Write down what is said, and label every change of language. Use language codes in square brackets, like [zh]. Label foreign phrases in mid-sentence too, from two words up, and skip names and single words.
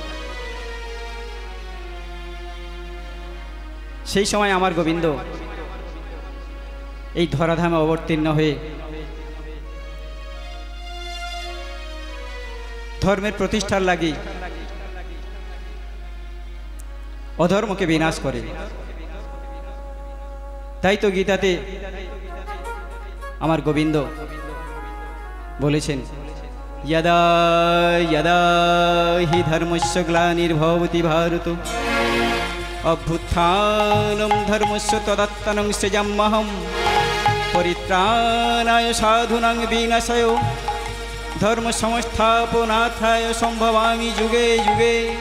[bn] সেই সময় আমার গোবিন্দ এই ধরাধামে অবতীর্ণ হয়ে ধর্মের প্রতিষ্ঠার লাগি অধর্মকে বিনাশ করে। তাই তো গীতাতে আমার গোবিন্দ বলেছেন, [sa] यदा यदा हि धर्मस्य ग्लानिर्भवति भारत अभ्युत्थानं धर्मस्य तदात्मनं सृजाम्यहं परित्राणाय साधूनां विनाशाय धर्म संस्थापनार्थाय सम्भवामि युगे युगे।